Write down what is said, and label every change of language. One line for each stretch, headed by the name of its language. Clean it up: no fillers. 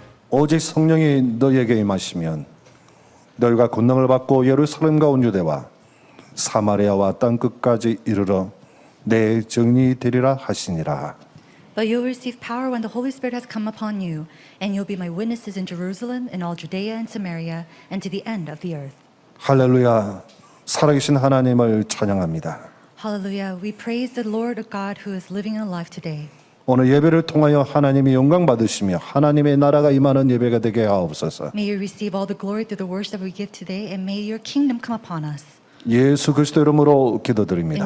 Korean: 오직 성령이 너희에게 임하시면 너희가 권능을 받고 예루살렘과 온 유대와 사마리아와 땅 끝까지 이르러 내 증인이 되리라 하시니라.
English: But you'll receive power when the Holy Spirit has come upon you, and you'll be my witnesses in Jerusalem, in all Judea and Samaria, and to the end of the earth.
Korean: 할렐루야, 살아계신 하나님을 찬양합니다.
English: Hallelujah. We praise the Lord God who is living and alive today.
Korean: 오늘 예배를 통하여 하나님이 영광 받으시며 하나님의 나라가 임하는 예배가 되게 하옵소서.
English: May you receive all the glory through the worship that we give today, and may your kingdom come upon us.
Korean: 예수 그리스도 이름으로 기도드립니다.